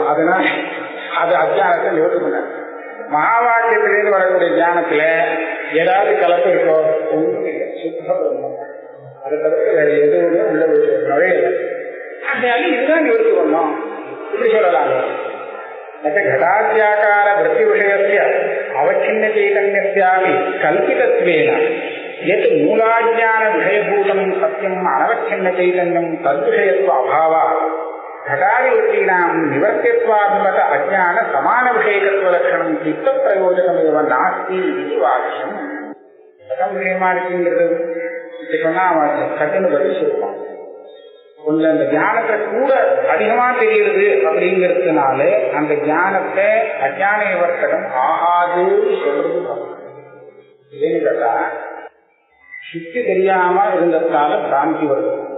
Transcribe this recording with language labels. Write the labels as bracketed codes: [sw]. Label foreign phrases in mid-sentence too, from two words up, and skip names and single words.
[ta] அதனால அது அஜானத்தை நிவர்த்தி பண்ண. மகாவாக்கியத்திலேருந்து வரக்கூடிய ஞானத்துல ஏதாவது கலப்பு இருக்கோ? ஒன்றும் இல்லை, சுத்த பிரம்மம். அதை தவிர வேற எதுவுமே உள்ள நுழையல. அதனால இதுதான் நிவர்த்தி பண்ணோம் இப்படி சொல்லலாம். [sa] घटाद्याकार वृत्ति विषयस्य अवच्छिन्न चैतन्यस्यापि कल्पितत्वेन यत् मूलाज्ञान विषयभूतं सत्यम् अनवच्छिन्न चैतन्यं तद्विषयत्व अभावात् घटादिवृत्तीनां निवर्त्यत्वाभिमत अज्ञान समान विषयकत्वलक्षणं चित्तप्रयोजकमेव नास्ति इति वाक्यम्. कथं विषयमा [ta] இருக்கின்றது இது சொன்னா சட்டுன்னு பதில் சொல்லுவான். கொஞ்சம் அந்த ஞானத்தை கூட அதிகமா தெரியுது அப்படிங்கிறதுனால அந்த ஞானத்தை அஜான நிவர்த்தனம் ஆகாதுன்னு சொல்றது. ஏன்னு கேட்டா சுத்தி தெரியாம இருந்ததுனால பிராந்தி வருது.